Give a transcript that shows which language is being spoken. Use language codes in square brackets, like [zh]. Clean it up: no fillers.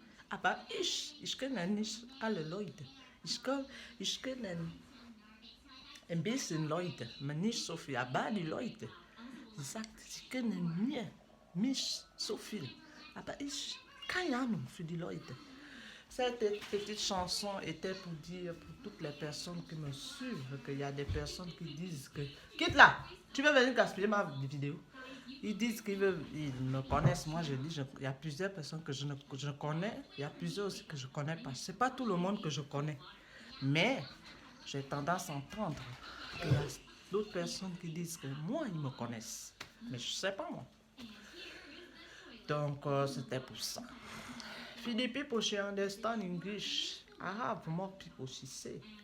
[de] Aber ich kenne nicht alle Leute. Ich kenne ein bisschen Leute, aber nicht so viel. Aber die Leute, sie sagt, sie kennen mich so viel. Aber ich, keine Ahnung für die Leute. [fr] Cette petite chanson était pour dire pour toutes les personnes qui me suivent qu'il y a des personnes qui disent que quitte là, tu veux venir gaspiller ma vidéo. Ils disent ils me connaissent. Moi je dis il y a plusieurs personnes que je connais, il y a plusieurs aussi que je connais pas. C'est pas tout le monde que je connais, mais j'ai tendance à entendre qu'il y a d'autres personnes qui disent que moi ils me connaissent, mais je sais pas moi. Donc c'était pour ça. [en] Few people she understand English. I have more people she say.